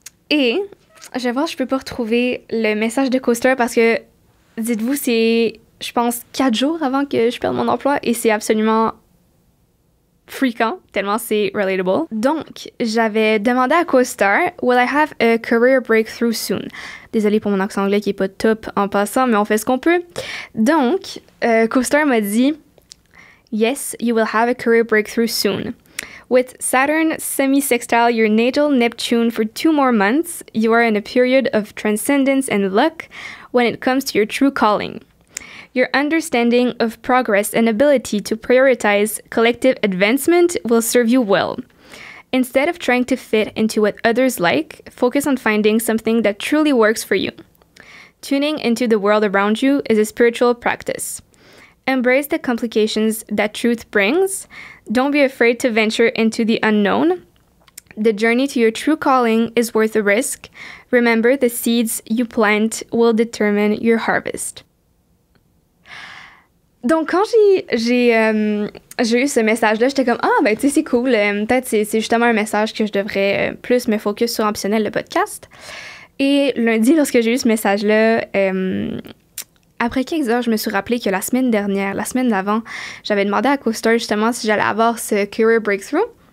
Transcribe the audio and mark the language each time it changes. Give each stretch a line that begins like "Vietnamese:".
French: Et je vais voir, je peux pas retrouver le message de CoStar parce que, dites-vous, c'est, je pense, 4 jours avant que je perde mon emploi et c'est absolument fréquent, tellement c'est relatable. Donc, j'avais demandé à CoStar,
English: Will I have a career breakthrough soon?
French: Désolée pour mon accent anglais qui est pas top en passant, mais on fait ce qu'on peut. Donc, CoStar m'a dit,
English: Yes, you will have a career breakthrough soon. With Saturn semi-sextile your natal Neptune for 2 more months, you are in a period of transcendence and luck when it comes to your true calling. Your understanding of progress and ability to prioritize collective advancement will serve you well. Instead of trying to fit into what others like, focus on finding something that truly works for you. Tuning into the world around you is a spiritual practice. Embrace the complications that truth brings. Don't be afraid to venture into the unknown. The journey to your true calling is worth the risk. Remember, the seeds you plant will determine your harvest.
French: Donc, quand j'ai eu ce message-là, j'étais comme « Ah, ben, tu sais, c'est cool. Peut-être c'est justement un message que je devrais plus me focus sur Ambitionnel, le podcast. » Et lundi, lorsque j'ai eu ce message-là, après quelques heures, je me suis rappelé que la semaine d'avant, j'avais demandé à CoStar justement si j'allais avoir ce Career Breakthrough.